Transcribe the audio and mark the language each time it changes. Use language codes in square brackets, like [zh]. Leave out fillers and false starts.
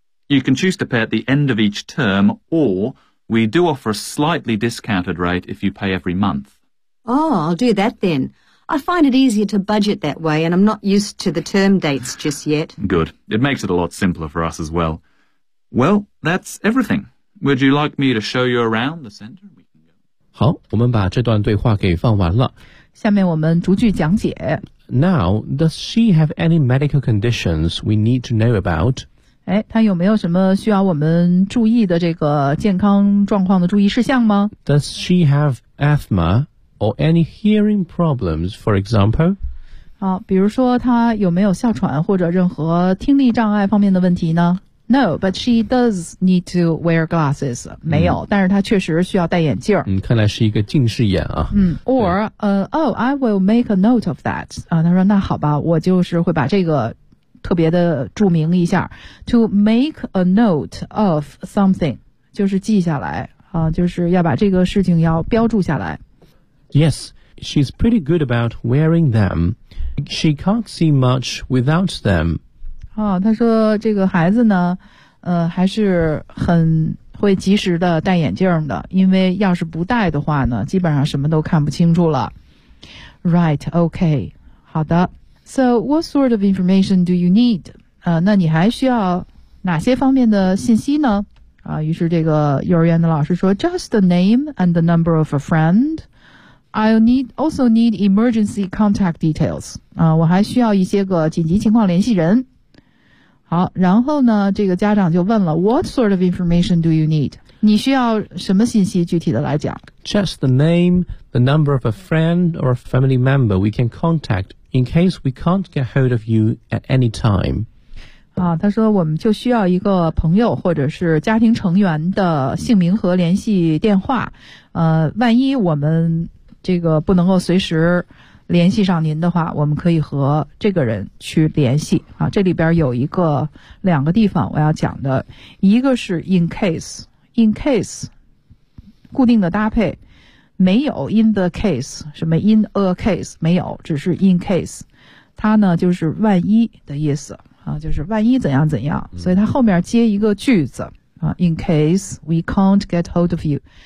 [en] You can choose to pay at the end of each term, or we do offer a slightly discounted rate if you pay every month. Oh, I'll do that then. I find it easier to budget that way, and I'm not used to the term dates just yet. Good. It makes it a lot simpler for us as well. Well, that's everything. Would you like me to show you around the center? [zh] 好，我们把这段对话给放完了。下面我们逐句讲解。 [en] Now, does she have any medical conditions we need to know about? [zh] 哎，她有没有什么需要我们注意的这个健康状况的注意事项吗？ [en] Does she have asthma? Or any hearing problems, for example? [zh] 好，比如说她有没有哮喘或者任何听力障碍方面的问题呢？ [en] No, but she does need to wear glasses. [zh] 没有，但是她确实需要戴眼镜。嗯，看来是一个近视眼啊。 [en] 嗯 ，or I will make a note of that. [zh] 啊，她说那好吧，我就是会把这个特别的注明一下。 [en] To make a note of something [zh] 就是记下来啊，就是要把这个事情要标注下来。 [en] Yes, she's pretty good about wearing them. She can't see much without them. [zh] 哦，他说这个孩子呢，还是很会及时的戴眼镜的，因为要是不戴的话呢，基本上什么都看不清楚了。 [en] Right, okay. [zh] 好的。 [en] So, what sort of information do you need? [zh] 那你还需要哪些方面的信息呢？啊，于是这个幼儿园的老师说 , [en] just the name and the number of a friend. I also need emergency contact details. [zh] 我还需要一些个紧急情况联系人。好，然后呢，这个家长就问了 , [en] What sort of information do you need? [zh] 你需要什么信息具体的来讲 [en] ?Just the name, the number of a friend or a family member we can contact in case we can't get hold of you at any time. [zh] 啊，他说我们就需要一个朋友或者是家庭成员的姓名和联系电话。万一我们这个不能够随时联系上您的话，我们可以和这个人去联系啊。这里边有一个两个地方我要讲的，一个是 [en] in case 固定的搭配，没有 in the case 什么 in a case 没有，只是 in case， 它呢就是万一的意思啊，就是万一怎样怎样，所以它后面接一个句子啊 ，in case we can't get hold of you。